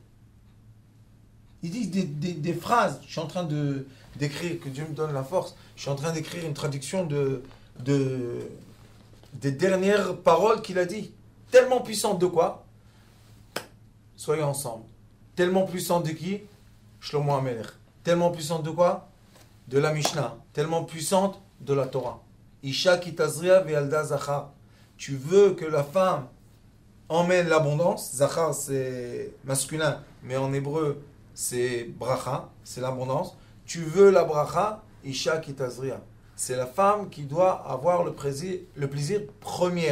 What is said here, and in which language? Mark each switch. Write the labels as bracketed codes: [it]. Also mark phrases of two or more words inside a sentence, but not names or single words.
[fr] Il dit des phrases, je suis en train d'écrire, que Dieu me donne la force, je suis en train d'écrire une traduction des dernières paroles qu'il a dit. Tellement puissante de quoi? Soyez ensemble. Tellement puissante de qui? Shlomo HaMelech. Tellement puissante de quoi? De la Mishnah. Tellement puissante de la Torah. [he] אשה כי תזריע וילדה זכר. [fr] Tu veux que la femme emmène l'abondance. Zachar c'est masculin, mais en hébreu c'est bracha, c'est l'abondance. Tu veux la bracha, [he] אשה כי תזריע. [fr] C'est la femme qui doit avoir le plaisir premier.